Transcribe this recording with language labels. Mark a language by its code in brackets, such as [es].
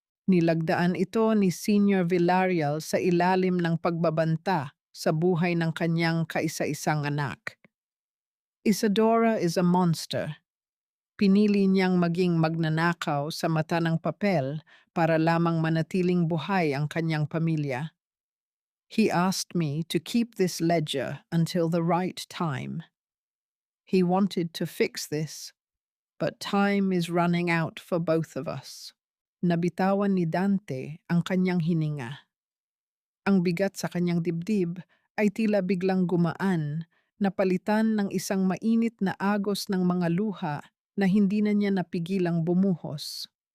[tl] Nilagdaan ito ni Senior Villarreal sa ilalim ng pagbabanta sa buhay ng kanyang kaisa-isang anak. [en] Isadora is a monster. [tl] Pinili niyang maging magnanakaw sa mata ng papel para lamang manatiling buhay ang kanyang pamilya. [en] He asked me to keep this ledger until the right time. He wanted to fix this, but time is running out for both of us. [tl] Nabitawan ni Dante ang kanyang hininga. Ang bigat sa kanyang dibdib ay tila biglang gumaan, napalitan ng isang mainit na agos ng mga luha na hindi na niya napigilang bumuhos.